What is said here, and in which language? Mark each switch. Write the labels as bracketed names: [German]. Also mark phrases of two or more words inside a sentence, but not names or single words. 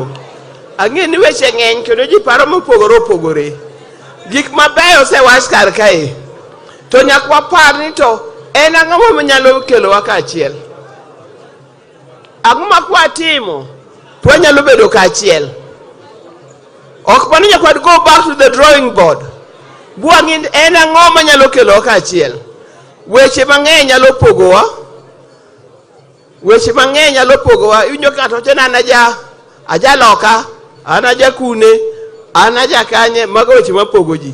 [Luo (Kenya and Tanzania)] Ang'e ni weche ng'eny kendo ji paro mopogore. Gik mabeyo osewach kar kae. To nyaka wapar ni to en ang'o manyalo kelowa kaachiel. Ang'o ma kwatimo to wanyalo bedo kaachiel. Ok mano nyaka [English] go back to the drawing board. [Luo (Kenya and Tanzania)] Buang'in en ang'o manyalo kelowa kaachiel. Weche mang'eny nyalo pogowa. Iwinjo kata to an aja loka, an aja kune, an aja kanye. Mago weche mapogo ji.